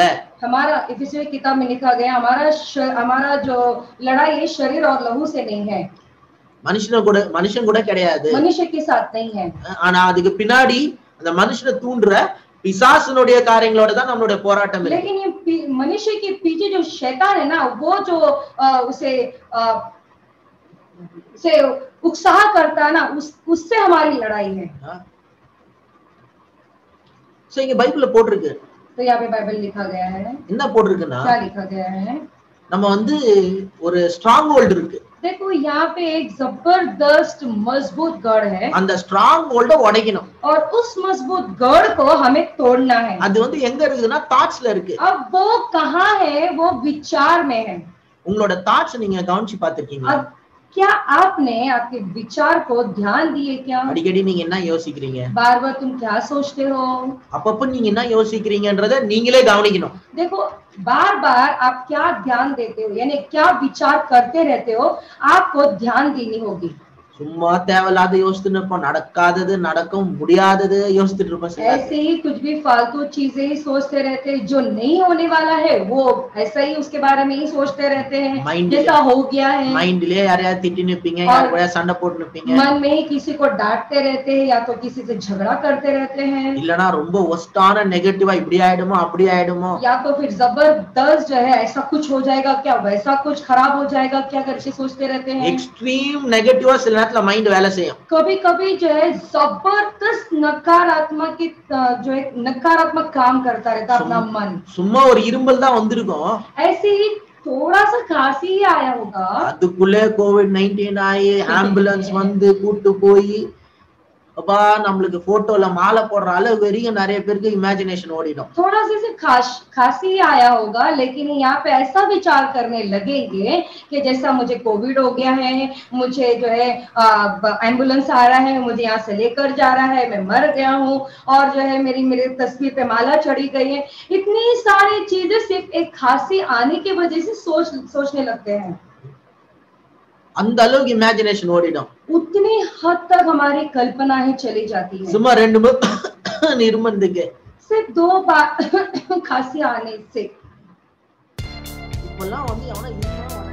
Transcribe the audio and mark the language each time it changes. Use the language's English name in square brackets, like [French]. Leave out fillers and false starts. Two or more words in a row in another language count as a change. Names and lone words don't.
[Hindi] हमारा इफिसियों की किताब में लिखा गया हमारा जो लड़ाई है शरीर और लहू से नहीं है, [Tamil] மனுஷன் கூட கிடையாது, [Hindi] मनुष्य के साथ नहीं है। [Tamil] ஆனா அதுக்கு பின்னாடி அந்த மனுஷனை தூண்டுற பிசாசுனுடைய காரியங்களோட தான் நம்மளுடைய போராட்டம் இருக்கு. [Hindi] लेकिन ये मनुष्य के पीछे जो शैतान है ना, वो जो उसे उत्साह करता है ना, उससे हमारी लड़ाई है। [Tamil] சோ இங்க பைபிள்ல போட்டுருக்கு, [Hindi] तो यहाँ पे बाइबल लिखा गया है, [Tamil] என்ன போட்டுருக்குன்னா [Hindi] क्या लिखा गया है, [Tamil] நம்ம வந்து ஒரு [English] strong hold [Tamil] இருக்கு. [Hindi] देखो यहाँ पे एक जबरदस्त मजबूत गढ़ है, [Tamil] அந்த [English] strong hold [Tamil] உடைக்கணும் [Hindi] और उस मजबूत गढ़ को हमें तोड़ना है। [Tamil] அது வந்து எங்க இருக்குன்னா தாட்ஸ்ல இருக்கு. [Hindi] अब वो कहाँ है, वो विचार में है। [Tamil] உங்களோட தாட்ஸ் நீங்க கவனிச்சு பாத்துருக்கீங்களா? [Hindi] अब क्या आपने आपके विचार को ध्यान दिए क्या? [Tamil] அடிக்கடி நீங்க என்ன யோசிக்கிறீங்க, [Hindi] बार बार तुम क्या सोचते हो, [Tamil] அப்பப்ப நீங்க என்ன யோசிக்கிறீங்கன்றத நீங்களே கவனிக்கணும். [Hindi] देखो बार बार आप क्या ध्यान देते हो, यानी क्या विचार करते रहते हो, आपको ध्यान देनी होगी। [Tamil] சும்மா தேவையில்லாத யோசிச்சுட்டு இருப்போம், நடக்காதது நடக்கும் முடியாதது யோசிச்சுட்டு இருப்போம். [Hindi] ऐसे ही कुछ भी फालतू चीजें ही सोचते रहते हैं, जो नहीं होने वाला है वो ऐसा ही उसके बारे में ही सोचते रहते हैं, जैसा हो गया है। [Tamil] மைண்ட்லயே யாரையாவது திட்டி நிப்பீங்க, யார் கூட சண்டை போட்டு நிப்பீங்க, [Hindi] मन में ही किसी को डांटते रहते हैं या तो किसी से झगड़ा करते रहते हैं, [Tamil] இல்லனா ரொம்ப ஒஸ்டான நெகட்டிவா இப்படி ஆயிடுமோ அப்படி ஆயிடுமோ, [Hindi] या तो फिर जबरदस्त जो है ऐसा कुछ हो जाएगा क्या, वैसा कुछ खराब हो जाएगा क्या करके सोचते रहते हैं। [English] extreme negative [Tamil] சில நேரத்துல மைண்ட் வேலை செய்யும். [Hindi] कभी कभी जो है जबरदस्त नकारात्मक काम करता रहता अपना मन। [Tamil] சும்மா ஒரு இரும்பல் தான் வந்திருக்கும், [Hindi] ऐसे ही थोड़ा सा खांसी ही आया होगा, [Tamil] அதுக்குள்ளே कोविड-19 ஆயி ஆம்புலன்ஸ் வந்து கூட்டு போய் அப்பா நம்மளுக்கு போட்டோல மாலை போடுற அளவு வரைக்கும் நிறைய பேருக்கு இமேஜிनेशन ஓடிடும். [Hindi] थोड़ा सा खांसी आया होगा लेकिन यहाँ पे ऐसा विचार करने लगेंगे कि जैसा मुझे कोविड हो गया है, मुझे जो है एम्बुलेंस आ रहा है, मुझे यहाँ से लेकर जा रहा है, मैं मर गया हूँ, और जो है मेरे तस्वीर पे माला चढ़ी गई है। इतनी सारी चीजें सिर्फ एक खांसी आने की वजह से सोचने लगते हैं। [Tamil] அந்த அளவுக்கு இமேஜிनेशन ஓடிடும், [Hindi] उतनी हद तक हमारी कल्पना ही चली जाती है। [Tamil] சும்மா ரெண்டு நிர்மந்துக்கு [Hindi] सिर्फ 2 बार खांसी आने से [Tamil] இப்பெல்லாம் வந்து